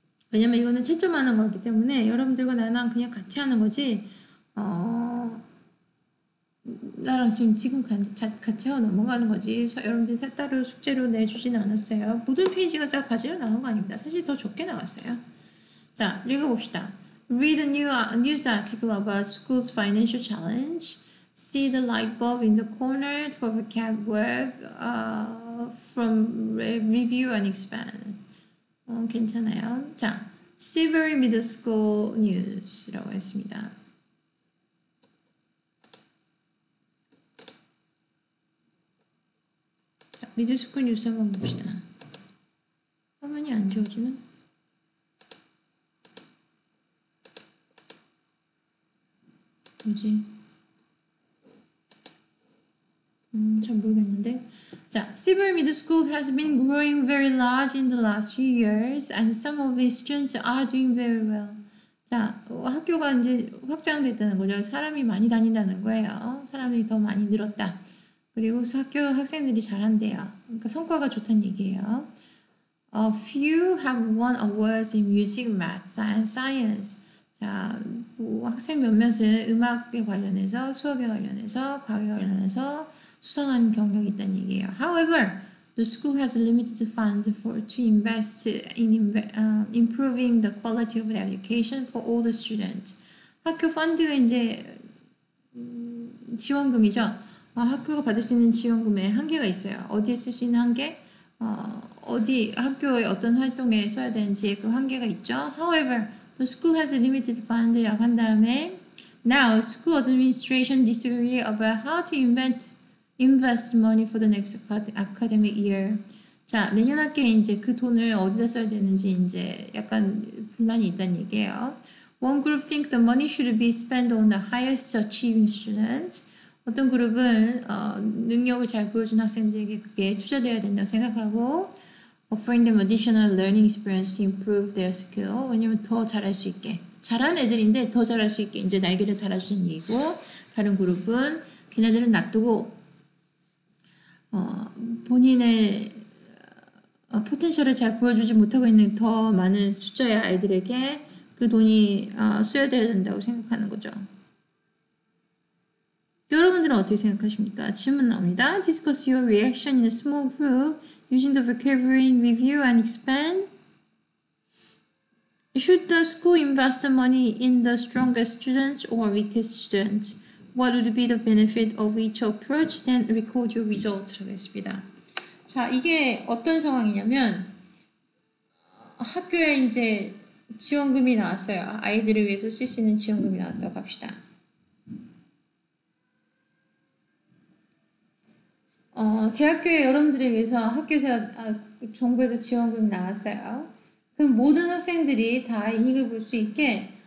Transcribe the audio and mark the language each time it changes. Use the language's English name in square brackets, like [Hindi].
[Korean] 왜냐면 이거는 채점하는 거기 때문에 여러분들과 나랑 그냥 같이 하는 거지, 나랑 지금 같이 하고 넘어가는 거지. 여러분들이 따로 숙제로 내주진 않았어요. 모든 페이지가 다 가지로 나간 거 아닙니다. 사실 더 적게 나갔어요. 자, 읽어봅시다. [English] Read a news article about school's financial challenge. See the light bulb in the corner for vocab word from review and expand. [Korean] 괜찮아요. 자, Silbury Middle School News라고 했습니다. 자, 미들스쿨 뉴스 한번 봅시다. 화면이 안 지워지나? 뭐지? 잘 모르겠는데. [English] 자, Silbury Middle School has been growing very large in the last few years, and some of its students are doing very well. [Korean] 자, 학교가 이제 확장됐다는 거죠. 사람이 많이 다닌다는 거예요. 사람이 더 많이 늘었다. 그리고 학교 학생들이 잘한대요. 그러니까 성과가 좋다는 얘기예요. [English] A few have won awards in music, math, and science. [Korean] 자, 학생 몇몇은 음악에 관련해서, 수학에 관련해서, 과학에 관련해서 수상한 경력이 있다는 얘기예요. [English] However, the school has limited funds to invest in improving the quality of education for all the students. [Korean] 학교 펀드가 이제 지원금이죠. 학교가 받을 수 있는 지원금에 한계가 있어요. 어디에 쓸 수 있는 한계? 어디 학교의 어떤 활동에 써야 되는지 그 한계가 있죠. [English] However, the school has limited funds [Korean] 라고 한 다음에 [English] now school administration disagree about how to invest money for the next academic year. [Korean] 자, 내년 학기에 이제 그 돈을 어디다 써야 되는지 이제 약간 분란이 있다는 얘기예요. [English] One group think the money should be spent on the highest achieving students. [Korean] 어떤 그룹은 능력을 잘 보여준 학생들에게 그게 투자되어야 된다고 생각하고 [English] offering them additional learning experience to improve their skill. [Korean] 왜냐면 더 잘할 수 있게. 잘하는 애들인데 더 잘할 수 있게 이제 날개를 달아주는 얘기고 다른 그룹은 걔네들은 놔두고 본인의 포텐셜을 잘 보여주지 못하고 있는 더 많은 숫자의 아이들에게 그 돈이 써야 된다고 생각하는 거죠. 여러분들은 어떻게 생각하십니까? 질문 나옵니다. [English] Discuss your reaction in a small group using the vocabulary review and expand. Should the school invest the money in the strongest students or weakest students? What would be the benefit of each approach? Then record your results. [Korean] 하겠습니다. 자, 이게 어떤 상황이냐면 학교에 이제 지원금이 나왔어요. 아이들을 위해서 쓸 수 있는 지원금이 나왔다고 합시다. 대학교에 여러분들을 위해서 학교에서 정부에서 지원금이 나왔어요. 그럼 모든 학생들이 다 이익을 볼 수 있게